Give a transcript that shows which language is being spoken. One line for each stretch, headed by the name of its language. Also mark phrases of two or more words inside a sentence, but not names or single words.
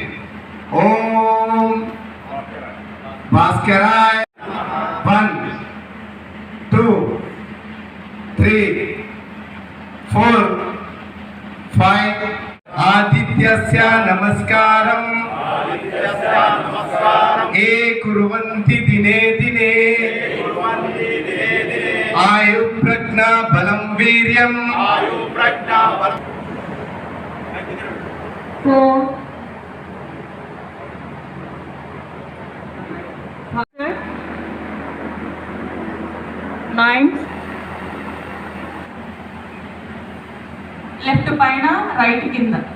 Sanskrit: ओम भास्कराय 1, 2, 3, 4, 5. आदित्यस्य नमस्कारम् ये कुर्वन्ति दिने दिने ఆయు ప్రజ్ఞా బలం వీర్యం
Telugu: 9 లెఫ్ట్ పైన రైట్ కింద